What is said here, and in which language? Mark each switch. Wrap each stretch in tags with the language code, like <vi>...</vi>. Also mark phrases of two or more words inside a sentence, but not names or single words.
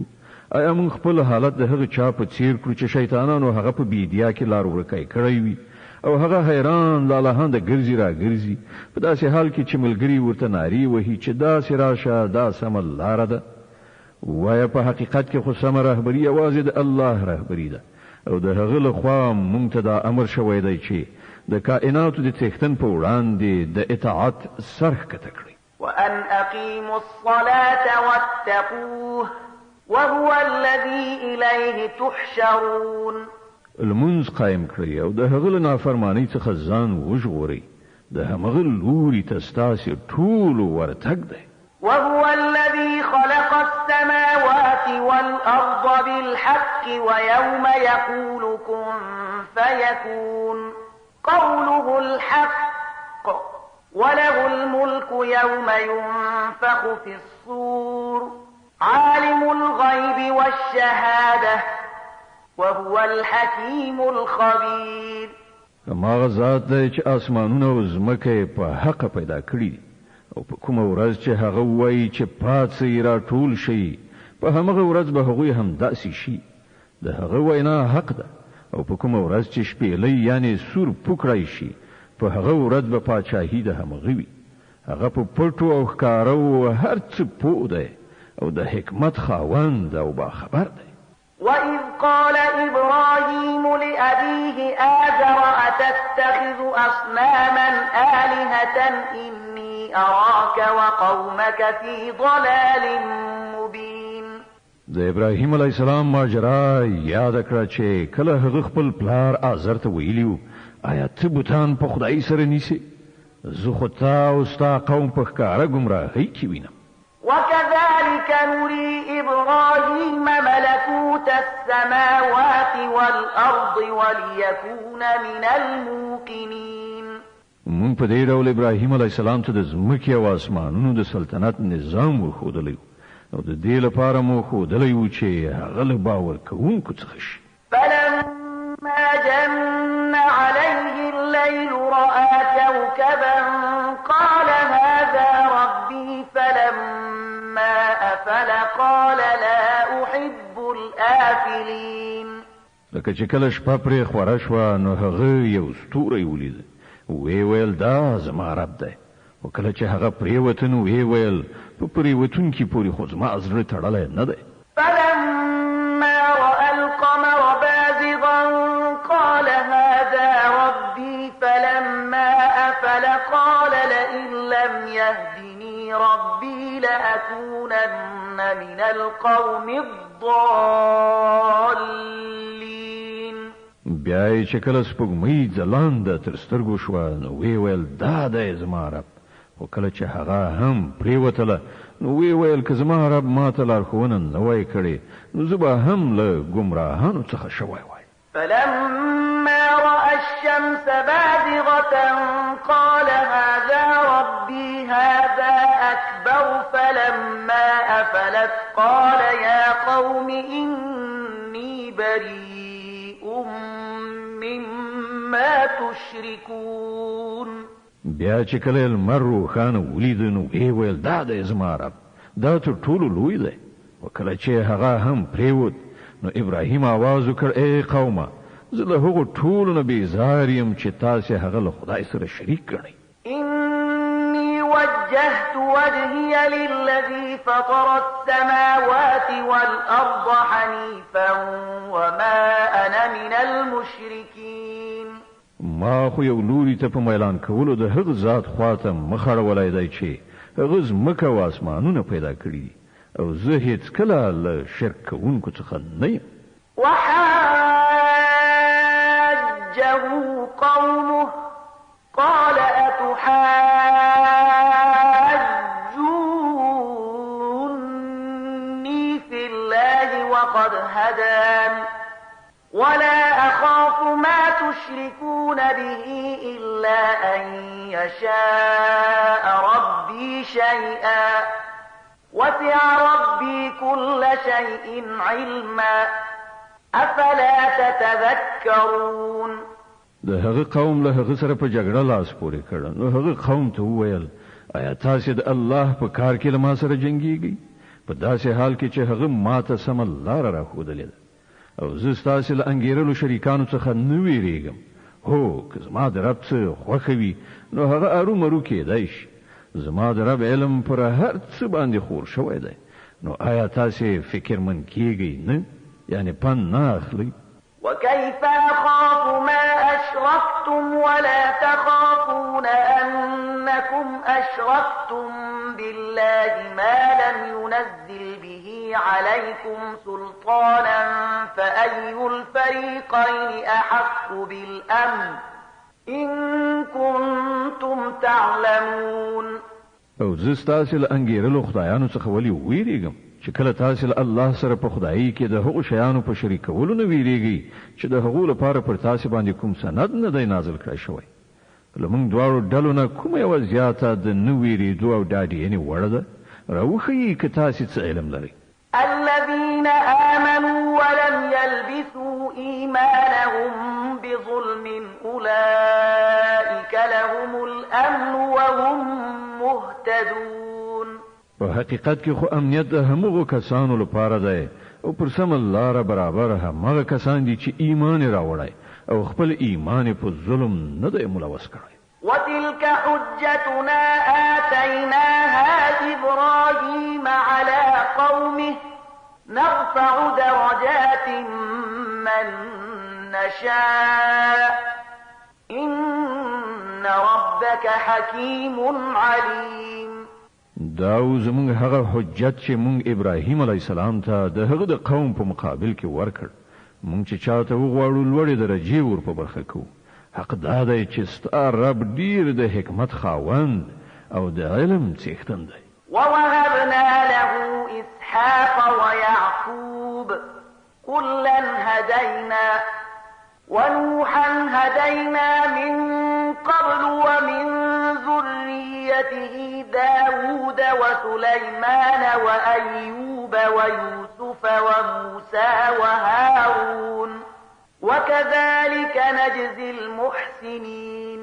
<ps>آیا مونږ خپل حالت د هغه چا په څیر کړو چې شیطانانو هغه په بیدیا کې لار ورکای کړی وي او هغه حیران لالهانده ګرځي را ګرځي په داسې حال کې چې ملګري ورته ناری وهي چې داسې راشه دا سمه لاره ده؟ وایه په حقیقت کې خو سمه رهبري یوازې د الله رهبري ده او د هغه لخوا مونږ ته دا امر شوی دی چې د کائناتو د څښتن په وړاندې د اطاعت سر ښکته کړئ.</ps> <ar>وأن أقيموا الصلاة واتقوه وهو الذي إليه تحشرون.</ar> <ps>المنز قائم کړئ او د هغه له نافرمانۍ څخه ځان وژغورئ د همغه لوري ته ستاسې ټولو ورتګ دی.</ps> <ar>وهو الذي خلق السماوات والأرض بالحق ويوم يقول كن فيكون قوله الحق وله الملك يوم ينفخ في الصور عالم الغيب والشهادة وهو الحكيم الخبير.</ar> <ps>هماغه ذات دی چې اسمانونه او ځمکه په حق پیدا کړي او په کومه ورځ چې هغه وایي چې پاتې را ټول شي په همغه ورځ به هغوی هم داسې شي. د هغه وینا حق ده او په کومه ورځ چې شپېلۍ یعنی سور پوکړی شي په هغه ورځ به پاچاهي د همغه وي. هغه په پټو او ښکارو هر څه پوه دی او د حکمت خاوند او باخبر دی.</ps> <ar>وَإِذْ قَالَ إِبْرَاهِيمُ لِأَبِيهِ آزَرَ أَتَتَّخِذُ أَصْنَامًا آلِهَةً إِنِّي أَرَاكَ وَقَوْمَكَ فِي ضَلَالٍ مُبِينٍ.</ar> <ps>د ابراهیم</ps> <ar>علیه السلام</ar> <ps>ماجرا یاد کړه چې کله هغه خپل پلار آزر ته ویلیو آیا ته بوتان په خدای سره نیسي؟ زه خو تا او ستا قوم په ښکاره ګمراهۍ کې وینم.</ps> <ar>وكذلك نري إبراهيم ملكوت السماوات والأرض وليكون من الموقنين.</ar> <ps>مونږ په دې ډول ابراهیم</ps> <ar>علیه السلام</ar> <ps>ته د ځمکې او اسمانونو د سلطنت نظام وښودلی او د دې لپاره مو ښودلی و چې هغه له باور کوونکو څخه شي.</ps> <ar>فلما جن عليه الليل رأى كوكبا قال هذا ربي فلما أفل قال لا أحب الآفلين.</ar> <ps>لکه چې کله شپه پرې خوره شوه نو هغه یو ستوری ولید وی ویل دا زما رب دی او کله چې هغه پرېوته نو وی ویل په پرېوتونکي پورې خو زما زړه تړلی نه دی.</ps> <ar>فلما رأى القمر بازغا قال هذا ربي فلما أفل قال لئن لم يهدني ربي لأكونن من القوم الضالين.</ar> <ps>بیا چې کله سپوږمۍ ځلانده تر سترګو شوه نو وی ویل دا دی زما رب او کله چې هغه هم پرېوتله نو وی ویل که زما رب ما ته لارښوونه نه وای کړې نو زه به هم له ګمراهانو څخه شوی وای.</ps> <ar>فلما رأى الشمس بازغة قال هذا ربي هذا أكبر فلما أفلت قال يا قوم إني بريء مما تشركون.</ar> <ps>بیا چې کله لمر روښانه ولید نو وی ویل دا دی زما رب دا تر ټولو لوی دی او کله چې هغه هم پرېوت نو ابراهیم आवाज وکړ ای قومه زه له هغو ټولو نه بیزار یم چې تاسې هغه له خدای سره شریک کړئ.</ps> <ar>إني وجهت وجهي للذي فطر السماوات والأرض حنيفا وما أنا من المشركين.</ar> <ps>ما خو یو لوري ته په میلان کولو د هغه ذات خواته مخ اړولی دی چې هغه ځمکه او اسمانونه پیدا کړي او زه هیڅ کله له شرک کوونکو څخه نه یم.</ps> <ar>وحاجه قومه قال أتحاجوني في الله وقد هدان ولا أخاف ما تشركون به إلا أن يشاء ربي شيئا وسع ربي كل شيء علما أفلا تتذكرون.</ar> <ps>د هغه قوم له هغه سره په جګړه لاس پورې کړ نو هغه قوم ته وویل آیا تاسو د الله په کار کې له ما سره جنګیږئ په داسې حال کې چې هغه ماته سمه لاره راښودلې ده او زه ستاسو له انګیرلو شریکانو څخه نه ویریږم. هو که زما د رب څه خوښه وي نو هغه ارومرو کېدای شي. زما د رب علم پر هر څه باندې خور شوی دی نو آیا تاسو فکرمن کیږئ نه یعنی پند نه اخلئ؟</ps> <ar>وكيف أخاف ما أشركتم ولا تخافون أنكم أشركتم بالله ما لم ينزل به عليكم سلطانا فأي الفريقين أحق بالأمن إن كنتم تعلمون.</ar> <ps>او زه ستاسو له انګیرلو خدایانو څخه ولې ویریږم چې کله تاسو له الله سره په خدایي کې د هغو شیانو په شریکولو نه ویریږئ چې د هغو لپاره پر تاسو باندې کوم سند نه دی نازل کړی شوی. لمونږ دواړو ډلو نه کومه یوه زیاته د نه ویرېدو او ډاډینې وړه ده راوښیي که تاسې څه علم لرئ</ps> <ar>الذين آمنوا ولم يلبسوا إيمانهم بظلم أولئك لهم الأمن وهم مهتدون</ar> <ps>په حقیقت کې خو امنیت د همغو کسانو لپاره دی او پر سمه لاره برابر همغه کسان دي چې ایمان یې راوړی او خپل ایمان په ظلم نه دی ملوث کړی</ps> <ar>وتلك حجتنا آتيناها إبراهيم على قومه نرفع درجات من نشاء إن ربك حكيم عليم</ar> <ps>دا زمونږ هغه حجت چې مونږ ابراهیم</ps> <ar>علیه السلام</ar> <ps>ته د هغه د قوم په مقابل کې ورکړ مونږ چې چاته وغواړو لوړې درجې ور په برخه کوو حق دا دی چې ستا رب ډیر د حکمت خاوند او د علم څښتن دی</ps> <ar>ووهبنا له إسحاق ويعقوب كلا هدينا ونوحا هدينا من قبل ومن ذريته داود وسليمان وأيوب ويوسف وموسى وهارون وكذلك نجزي المحسنين</ar>